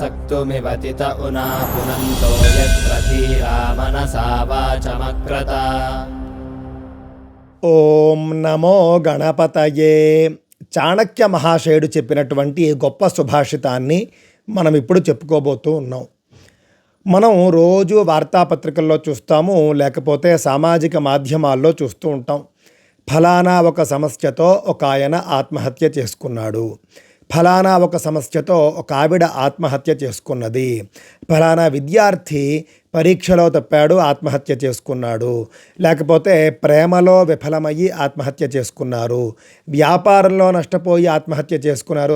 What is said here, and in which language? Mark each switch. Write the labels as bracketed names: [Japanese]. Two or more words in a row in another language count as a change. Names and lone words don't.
[Sanskrit] मृत्युमिवतित उना पुनन्तो यत्र धीरा मनसा वाचमक्रत। ఓం నమో గణపతయే. [Telugu] చాణక్య మహాశయుడు చెప్పినటువంటి గొప్ప సుభాషితాన్ని మనం ఇప్పుడు చెప్పుకోబోతూ ఉన్నాం. మనం రోజు వార్తాపత్రికల్లో చూస్తాము, లేకపోతే సామాజిక మాధ్యమాల్లో చూస్తూ ఉంటాం. ఫలానా ఒక సమస్యతో ఒక ఆయన ఆత్మహత్య చేసుకున్నాడు, ఫలానా ఒక సమస్యతో ఒక ఆవిడ ఆత్మహత్య చేసుకున్నది, ఫలానా విద్యార్థి పరీక్షలో తప్పాడు ఆత్మహత్య చేసుకున్నాడు, లేకపోతే ప్రేమలో విఫలమయ్యి ఆత్మహత్య చేసుకున్నారు, వ్యాపారంలో నష్టపోయి ఆత్మహత్య చేసుకున్నారు.